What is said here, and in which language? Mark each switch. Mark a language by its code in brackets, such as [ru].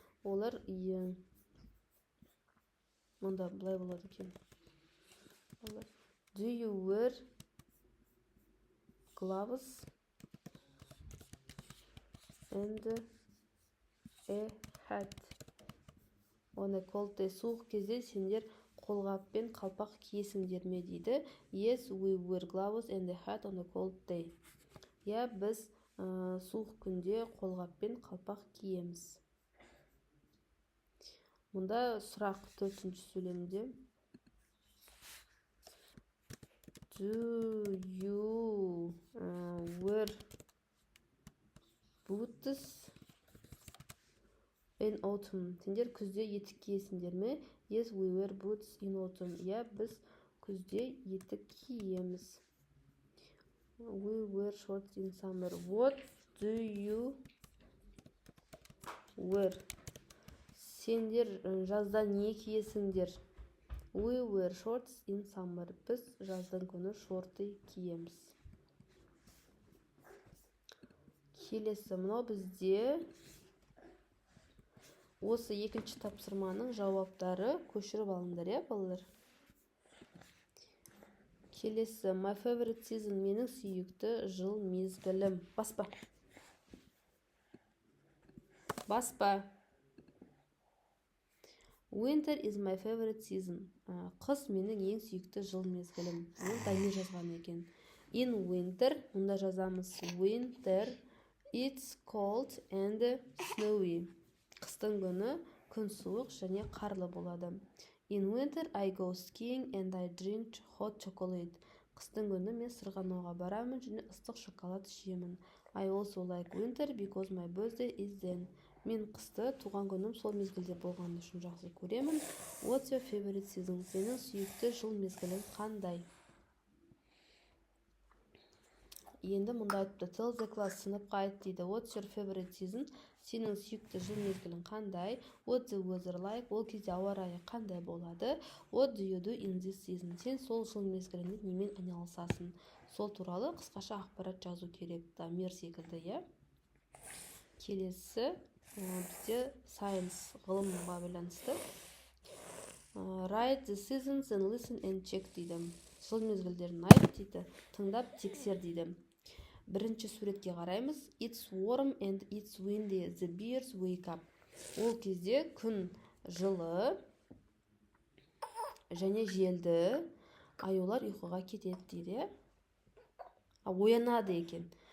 [kk] Олар мұнда былай болады екен. [en] Do you wear gloves and a hat on a cold day? [kk] Суық кезде сендер қолғап пен қалпақ киесіңдер ме дейді. [en] Yes, we wear gloves and a hat on a cold day. [kk] Я, біз суық күнде қолғап пен қалпақ киеміз. Мұнда сұрақ төртінші сөйлемде. [en] Do you wear boots in autumn? [kk] Сендер күзде етік киесіңдер ме? [en] Yes, we wear boots in autumn. [kk] Я, біз күзде етік киеміз. [en] We wear shorts in summer. What do you wear? [kk] Сендер жазда не киесіңдер? [en] We wear shorts in summer. [kk] Біз жаздан күні шорты киеміз. Келесі, мынау бізде осы екінші тапсырманың жауаптары. Көшіріп алыңдар, балалар. Келесі, [en] my favorite season, [kk] менің сүйікті жыл мезгілім. Баспа. [en] Winter is my favorite season. [kk] Қыс менің ең сүйікті жыл мезгілім. Оны дайын жазған екен. [en] In winter, [kk] мұнда жазамыз. [en] Winter, it's cold and snowy. [kk] Қыстың күні күн суық және қарлы болады. [en] In winter, I go skiing and I drink hot chocolate. [kk] Қыстың күні мен сырғанауға барамын және ыстық шоколад ішемін. [en] I also like winter because my birthday is then. [kk] Мен қысты туған күнім сол мезгілде болғаны үшін жақсы көремін. [en] What's your favorite season? [kk] Сенің сүйікті жыл мезгілің қандай? Енді мұнда айтыпты. [en] Tell the class, [kk] сыныпқа айт дейді. [en] What's your favorite season? [kk] Сенің сүйікті жыл мезгілің қандай? [en] What's the weather like? [kk] Ол кезде ауа райы қандай болады? [en] What do you do in this season? [kk] Сен сол жыл мезгілінде немен айналысасың? Сол туралы қысқаша ақпарат жазу керек. Дамир секілді, иә? Келесі бізде science ғылымға байланысты. [en] Write the seasons and listen and check дейді. [kk] Жыл мезгілдерін айт дейді. Тыңдап тексер дейді. Бірінші суретке қараймыз. [en] It's warm and it's windy. The bears wake up. [kk] Ол кезде күн жылы және желді. Аюлар ұйқыға кетеді дейді. Оянады екен.